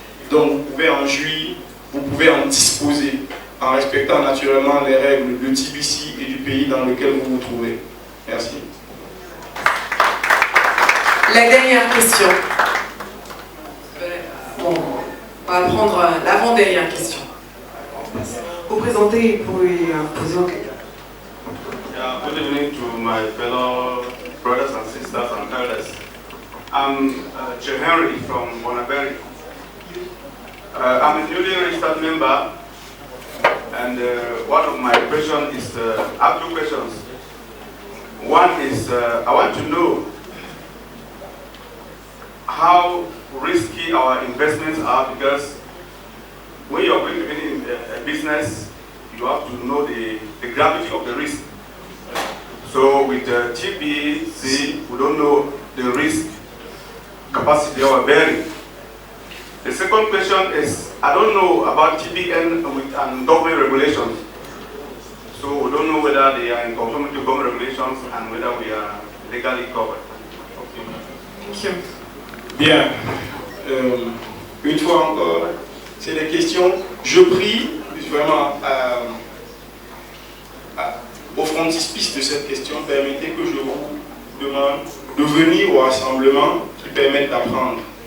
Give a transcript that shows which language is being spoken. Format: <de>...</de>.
<fr>Donc vous pouvez en jouir, vous pouvez en disposer en respectant naturellement les règles de TBC et du pays dans lequel vous vous trouvez. Merci. La dernière question. Bon, on va prendre l'avant-dernière question. Vous présentez et vous pouvez poser une question.</fr> <en>Good evening to my fellow brothers and sisters and elders. I'm Joe Henry from Bonaberi. I'm a newly registered member, and one of my questions is, I have two questions. One is, I want to know how risky our investments are, because when you're going to be in a business, you have to know the gravity of the risk. So with TBC, we don't know the risk capacity of our bearing. The second question is, I don't know about TBN and government regulations. So we don't know whether they are in conformity with government regulations and whether we are legally covered. Okay.</en> <fr>Bien. Une fois encore, c'est des questions. Je prie vraiment au frontispice de cette question, permettez que je vous demande de venir au rassemblement qui permettent d'apprendre.</fr>